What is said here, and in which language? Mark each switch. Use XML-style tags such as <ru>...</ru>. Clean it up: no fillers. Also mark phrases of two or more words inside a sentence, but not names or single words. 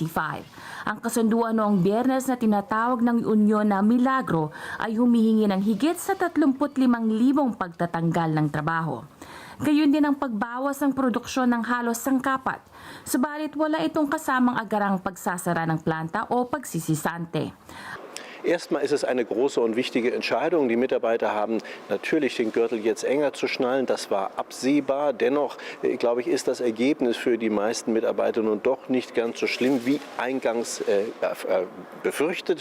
<tl>Ang kasunduan noong Biyernes na tinatawag ng union na Milagro ay humihingi ng higit sa 35,000 pagtatanggal ng trabaho. Gayon din ang pagbawas ng produksyon ng halos sangkapat. Subalit wala itong kasamang agarang pagsasara ng planta o pagsisisante.</tl> <de>Erstmal ist es eine große und wichtige Entscheidung. Die Mitarbeiter haben natürlich den Gürtel jetzt enger zu schnallen. Das war absehbar. Dennoch, glaube ich, ist das Ergebnis für die meisten Mitarbeiter nun doch nicht ganz so schlimm wie eingangs befürchtet.</de>